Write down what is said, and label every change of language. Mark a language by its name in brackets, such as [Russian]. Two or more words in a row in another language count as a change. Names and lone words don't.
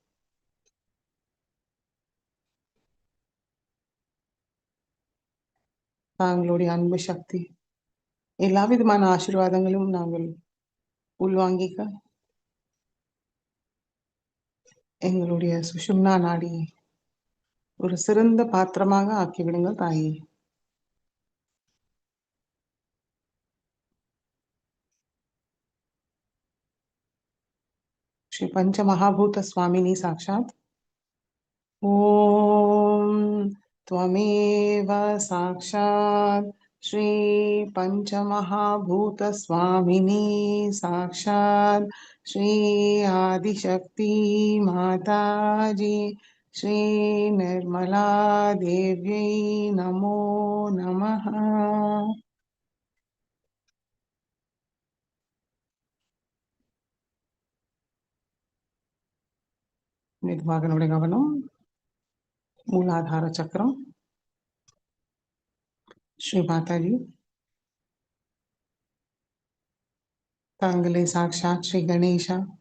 [Tamil] தாங்களுடைய அன்பு சக்தி எல்லா விதமான ஆசீர்வாதங்களும் நாங்கள் உள்வாங்கிக்க எங்களுடைய சுஷும்னா நாடி ஒரு சிறந்த பாத்திரமாக ஆக்கிவிடுங்கள் தாயே. [Sanskrit] श्री पंच महाभूत स्वामिनी साक्षात्. ओम त्वमेव साक्षात् श्री पंच महाभूत स्वामिनी साक्षात् श्री आदिशक्ति माताजी श्री निर्मला देव्यै नमो नमः. [Tamil] மெதுவாக நம்முடைய கவனம் மூலாதார சக்கரம். ஸ்ரீ மாதாஜி தாங்களே சாக்ஷாத் ஸ்ரீ கணேஷா.